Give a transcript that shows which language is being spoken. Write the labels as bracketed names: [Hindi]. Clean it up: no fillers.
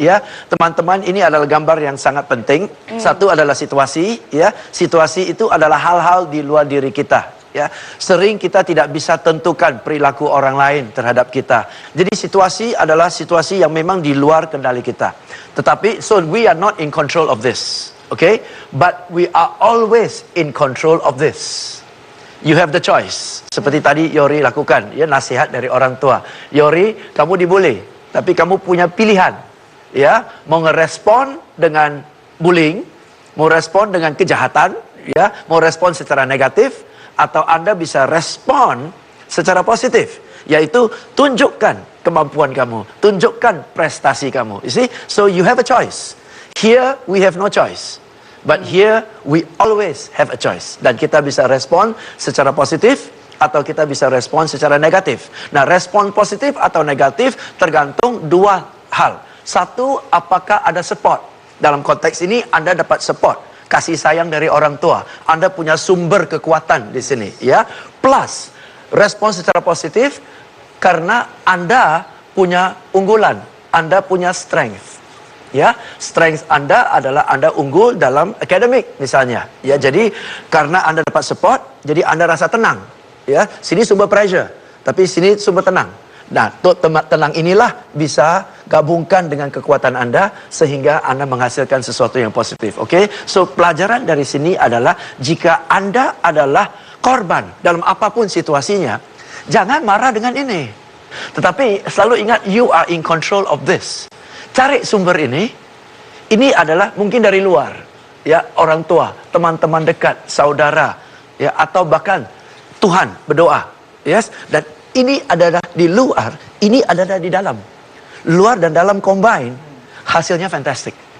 [Indonesian] Ya, teman-teman, ini adalah gambar yang sangat penting. Satu adalah situasi. Ya, situasi itu adalah hal-hal di luar diri kita. Ya, sering kita tidak bisa tentukan perilaku orang lain terhadap kita. Jadi situasi adalah situasi yang memang di luar kendali kita. Tetapi, [English] so we are not in control of this. Okay, but we are always in control of this. You have the choice. [Indonesian] Seperti tadi Yori lakukan, ya, nasihat dari orang tua. Yori, kamu dibully, tapi kamu punya pilihan. Ya, mau ngerespon dengan bullying, mau respon dengan kejahatan, ya, mau respon secara negatif, atau Anda bisa respon secara positif, yaitu tunjukkan kemampuan kamu, tunjukkan prestasi kamu. [English] You see, so you have a choice. Here we have no choice, but here we always have a choice. [Indonesian] Dan kita bisa respon secara positif atau kita bisa respon secara negatif. Nah, respon positif atau negatif tergantung dua hal. Satu, apakah ada support? Dalam konteks ini Anda dapat support, kasih sayang dari orang tua. Anda punya sumber kekuatan di sini, ya. Plus, respon secara positif karena Anda punya unggulan, Anda punya strength. Ya, strength Anda adalah Anda unggul dalam akademik misalnya. Ya, jadi karena Anda dapat support, jadi Anda rasa tenang. Ya, sini sumber pressure, tapi sini sumber tenang. Nah, tenang inilah bisa gabungkan dengan kekuatan Anda sehingga Anda menghasilkan sesuatu yang positif. Oke? So, pelajaran dari sini adalah jika Anda adalah korban dalam apapun situasinya, jangan marah dengan ini. Tetapi selalu ingat, [English] you are in control of this. [Indonesian] Cari sumber ini adalah mungkin dari luar, ya, orang tua, teman-teman dekat, saudara, ya, atau bahkan Tuhan berdoa, yes. Dan ini adalah di luar, ini adalah di dalam. Luar dan dalam combine, hasilnya fantastic.